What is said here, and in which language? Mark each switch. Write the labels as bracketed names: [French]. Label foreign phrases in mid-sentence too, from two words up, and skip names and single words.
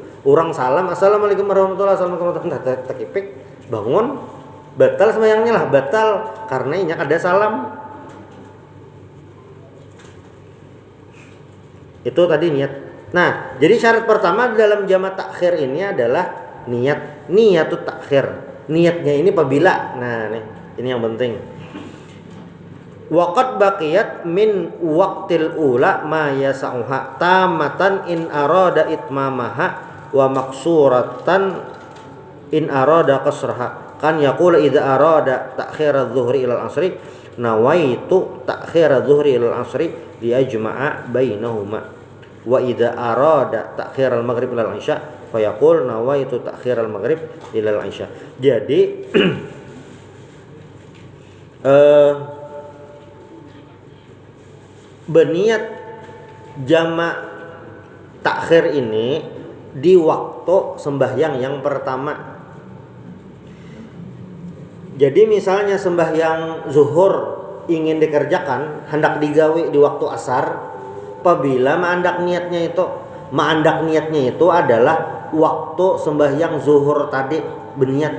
[Banjar] Orang salam, [Arabic] السلام عليكم ورحمة الله وبركاته. [Banjar] Takipik, bangun, batal sembahyangnya lah, batal karena inya kada salam. Itu tadi niat. Nah, jadi syarat pertama dalam jama' takhir ini adalah [Arabic] نية التأخير. [Banjar] Niatnya ini apabila, nah nih, ini yang penting. [Arabic] وقد بقيت من وقت الأولى ما يسعها تامة إن أراد إتمامها ومقصورة إن أراد قصرها. كأن يقول إذا أراد تأخير الظهر إلى العصر نويت تأخير الظهر إلى العصر لأجمع بينهما. وإذا أراد تأخير المغرب إلى العشاء فيقول نويت تأخير المغرب إلى العشاء. [Banjar] Jadi berniat jama' takhir ini di waktu sembahyang yang pertama. Jadi misalnya sembahyang zuhur ingin dikerjakan, hendak digawe di waktu asar, apabila ma'andak niatnya itu adalah waktu sembahyang zuhur tadi berniat.